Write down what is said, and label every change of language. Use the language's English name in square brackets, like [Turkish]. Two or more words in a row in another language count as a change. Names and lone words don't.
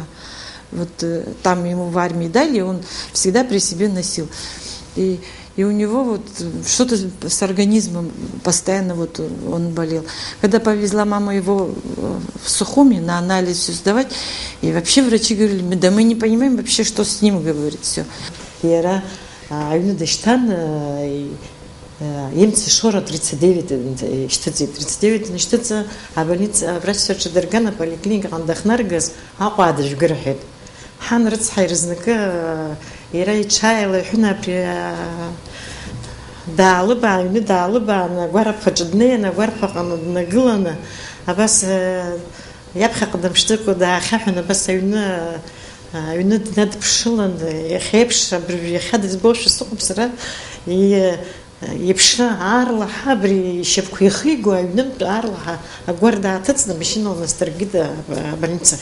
[Russian] Вот там ему в армии дали, он всегда при себе носил. И у него вот что-то с организмом постоянно вот он болел. Когда повезла мама его в Сухуми на анализ все сдавать, и вообще врачи говорили: да мы не понимаем вообще, что с ним, говорит, все. [Abkhazian] иара аҩны дышьҭан имц ишора 39 ишьҭыҵит. 39 нышьҭыҵа абольница аврачцәа дырган аполиклиникаҟны дахнаргаз Аҟәа дыжәга рҳәеит. Ҳан рыцҳа ирзнакы иара иҽааилаҳәын абри даалыбаа, аҩны даалыбаан агәараԥхаҿы днеин, агәарԥаҟны днагыланы абас иаԥхьаҟа дымшьҭыкәа даахьаҳәын абас аҩны днадԥшылан иахьеиԥш абри иахьа дызбошәа сыҟоуп сара иԥшра аарлаҳа абри ишьапқәа ихиго аҩнымтә аарлаҳа агәар дааҭыҵны машьынала насдыркит абольницахь.